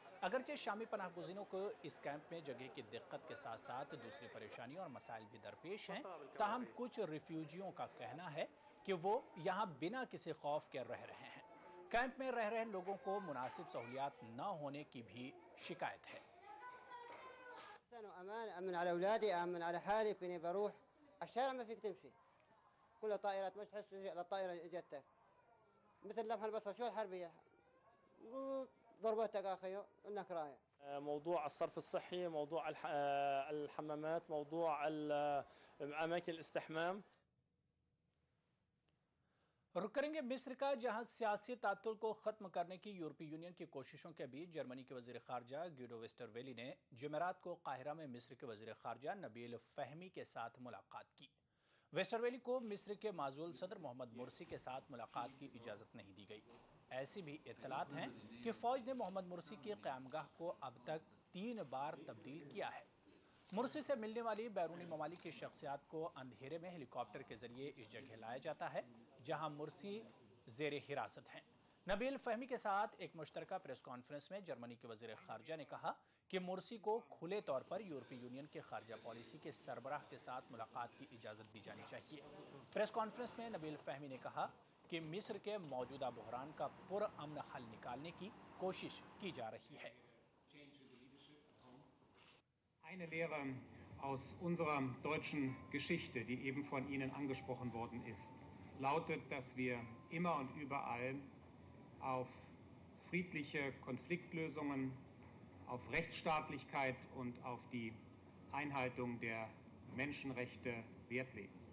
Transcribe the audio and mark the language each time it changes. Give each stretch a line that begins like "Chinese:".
Hindi: अगरचे शामी पनाह गुज़ीरों को इस कैंप में जगह की दिक्कत के साथ साथ दूसरी परेशानियों और मसाइल भी दरपेश हैं, ताहम कुछ रिफ्यूजियों का कहना है कि वो यहाँ बिना किसी खौफ के रह रहे हैं। कैंप में रह रहे लोगों को मुनासिब सहूलियात न होने की भी शिकायत है।
Arabic: أمن على أولادي أمن على حالي فيني بروح الشارع ما فيك تمشي كلها طائرات مش تحس الطائرة اجتك مثل لمح البصر شو الحربية ضربتك أخي إنك رايح. موضوع الصرف الصحي، موضوع الحمامات، موضوع أماكن الاستحمام।
Hindi: रुक करेंगे मिस्र का, जहां सियासी तातुल को खत्म करने की यूरोपीय यूनियन की कोशिशों के बीच जर्मनी के वजीर खारजा गिडो वेस्टरवेली ने जुमेरात को काहिरा में मिस्र के वजीर खारजा नबील फहमी के साथ मुलाकात की। वेस्टरवेली को मिस्र के माजूल सदर मोहम्मद मुर्सी के साथ मुलाकात की इजाज़त नहीं दी गई। ऐसी भी इत्तलात हैं कि फ़ौज ने मोहम्मद मुर्सी की क़यामगाह को अब तक 3 बार तब्दील किया है। मुर्सी से मिलने वाली बैरूनी ममालिक की शख्सियात को अंधेरे में हेलीकॉप्टर के जरिए इस जगह लाया जाता है जहां मुर्सी ज़ेरे हिरासत हैं। नबील फहमी के साथ एक मुश्तरका प्रेस कॉन्फ्रेंस में जर्मनी के वज़ीर ख़ारजा ने कहा कि मुर्सी को खुले तौर पर यूरोपीय यूनियन के खारजा पॉलिसी के सरबराह के साथ मुलाकात की इजाज़त दी जानी चाहिए। प्रेस कॉन्फ्रेंस में नबील फहमी ने कहा कि मिस्र के मौजूदा बहरान का पुरअमन हल निकालने की कोशिश की जा रही है।
German: Eine Lehre aus unserer deutschen Geschichte, die eben von Ihnen angesprochen worden ist, lautet, dass wir immer und überall auf friedliche Konfliktlösungen, auf Rechtsstaatlichkeit und auf die Einhaltung der Menschenrechte Wert legen.